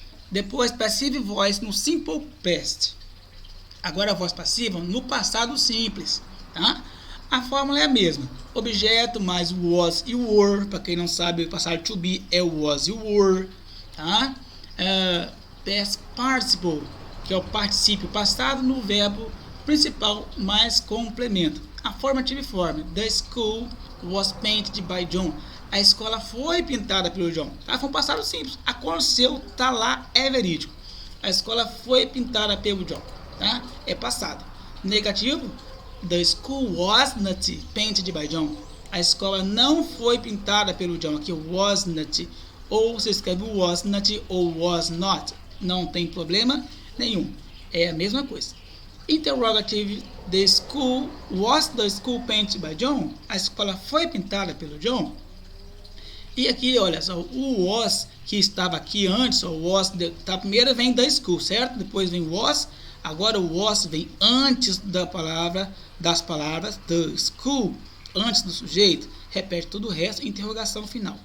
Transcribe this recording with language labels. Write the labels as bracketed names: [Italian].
[Portuguese] Depois, passive voice no simple past. Agora a voz passiva no passado simples, tá? A fórmula é a mesma. Objeto mais was e were. Para quem não sabe, o passado to be é was e were, tá? Past participle, que é o particípio passado no verbo principal mais complemento. [English] Affirmative form. The school was painted by John. [Portuguese] A escola foi pintada pelo John. Tá? Foi um passado simples. Aconteceu, tá lá, é verídico. A escola foi pintada pelo John. Tá? É passado. Negativo. [English] The school was not painted by John. [Portuguese] A escola não foi pintada pelo John. Aqui was not. Ou você escreve was not ou was not. Não tem problema nenhum. É a mesma coisa. Interrogative. [English] Was the school painted by John? [Portuguese] A escola foi pintada pelo John? E aqui, olha só, o was que estava aqui antes, o was, primeiro vem da school, certo? Depois vem was, agora o was vem antes das palavras the school, antes do sujeito, repete todo o resto, interrogação final.